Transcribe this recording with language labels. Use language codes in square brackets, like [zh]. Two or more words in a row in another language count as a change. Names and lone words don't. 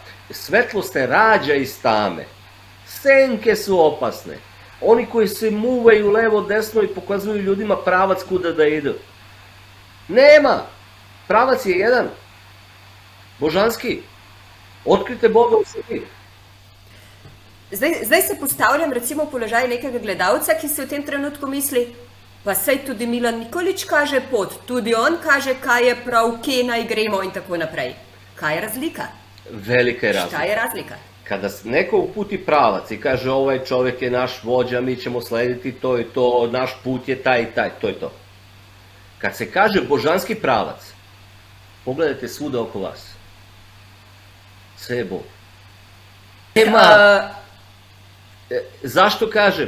[sr] Svetlo se rađa iz tame. Senke su opasne. Oni koji se muvaju levo, desno i pokazuju ljudima pravac kuda da idu. Nema! Pravac je jedan. Božanski. Otkrite Boga u sebi. [sl] Zdaj se postavljam recimo v položaj nekega gledalca, ki se v tem trenutku misli, pa sej tudi Milan Nikolić kaže pot, tudi on kaže, kaj je prav, kje naj gremo in tako naprej. Kaj je razlika? Velika je razlika. [sr] Šta je razlika? Kada neko uputi pravac i kaže ovaj čovjek je naš vođa, mi ćemo slediti to i to, naš put je taj i taj, to je to. Kad se kaže božanski pravac, pogledajte svuda oko vas. Sve je Bog. Zašto kažem?